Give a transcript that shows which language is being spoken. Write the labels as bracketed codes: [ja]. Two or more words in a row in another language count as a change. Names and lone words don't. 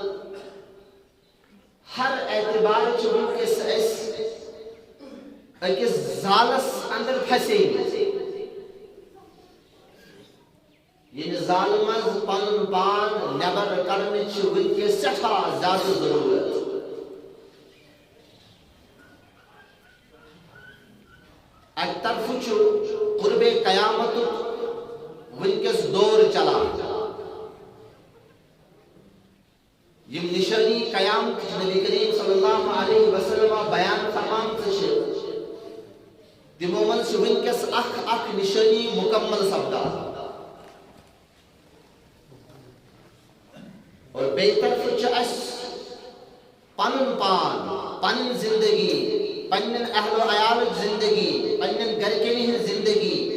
[ks] ہر اعتبار چھِ وٕنکٮ۪س أسۍ أکِس زالس اندر پھسیمٕتۍ ییٚمہِ زالہٕ منٛز پنُن پان نٮ۪بر کڑنٕچ چھِ وٕنکٮ۪س سٮ۪ٹھاہ زیادٕ ضروٗرت اَکہِ طرفہٕ چھُ قُربِ قیامتُک وٕنکٮ۪س دور چلان یِم نِشٲنی قیامتٕچ نبی کریم [ar] صلی اللہ علیہ وسلم [ks] بیان فرمامژٕ چھِ تِمو منٛز چھِ وٕنکٮ۪س اکھ نِشٲنی مُکمل سپدان اور بیٚیہِ طرفہٕ چھُ اَسہِ پنُن پان پنٕنۍ زندگی پننٮ۪ن اہل و عیالٕچ زندگی پننٮ۪ن گرِکٮ۪ن ہٕنٛز زندگی